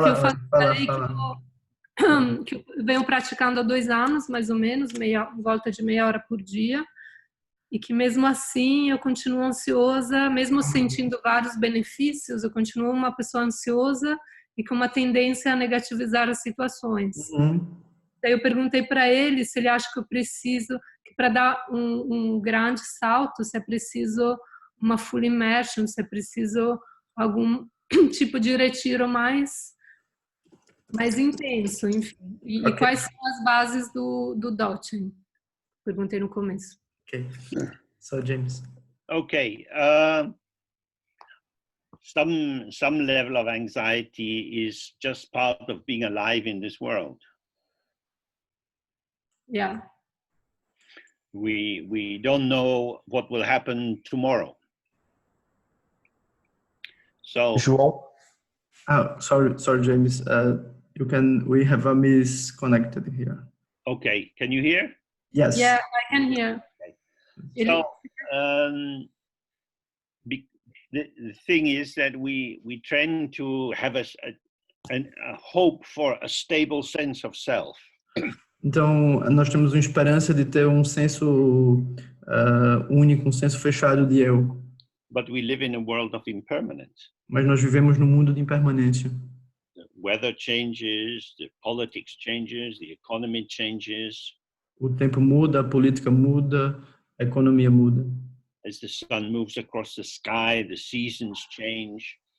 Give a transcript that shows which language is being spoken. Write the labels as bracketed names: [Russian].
[Portuguese] o que eu falei, que eu venho praticando há 2 anos, mais ou menos, volta de meia hora por dia, e que mesmo assim eu continuo ansiosa, mesmo sentindo vários benefícios, eu continuo uma pessoa ansiosa e com uma tendência a negativizar as situações. Daí eu perguntei para ele se ele acha que eu preciso, que para dar um grande salto, se é preciso uma [English] full immersion, [Portuguese] se é preciso algum tipo de retiro mais intenso, enfim. E quais são as bases do Dzogchen? Perguntei no começo. [English] Okay. So, James. Okay. Some level of anxiety is just part of being alive in this world. Yeah. We don't know what will happen tomorrow. So João, Sorry, James. We have a misconnected here. okay, can you hear? Yes. Yeah, I can hear. Okay. So the thing is that we tend to have a hope for a stable sense of self. [Portuguese] Então, nós temos uma esperança de ter um senso único, um senso fechado de eu. [English] But we live in a world of impermanence. [Portuguese] Mas nós vivemos num mundo de impermanência. [English] The weather changes, the politics changes, the economy changes. [Portuguese] O tempo muda, a política muda, a economia muda. [English] As the sun moves across the sky, the seasons change.